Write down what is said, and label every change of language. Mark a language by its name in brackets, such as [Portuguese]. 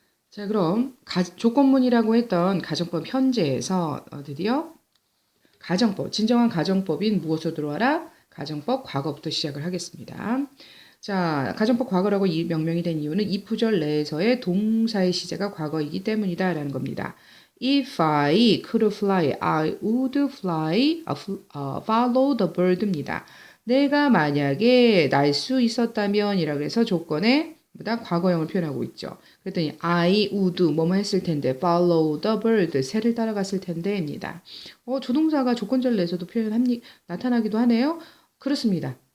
[Korean] 자, 그럼 조건문이라고 했던 가정법 현재에서 드디어 가정법, 진정한 가정법인 무엇으로 들어와라? 가정법 과거부터 시작을 하겠습니다. 자, 가정법 과거라고 명명이 된 이유는 if절 내에서의 동사의 시제가 과거이기 때문이다라는 겁니다. [English] If I could fly, I would fly, follow the bird입니다. [Korean] 내가 만약에 날 수 있었다면 이라고 해서 조건에 보다 과거형을 표현하고 있죠. 그랬더니 [English] I would [Korean] 뭐뭐 했을 텐데 [English] follow the bird [Korean] 새를 따라갔을 텐데입니다. 조동사가 조건절 내에서도 나타나기도 하네요. 그렇습니다.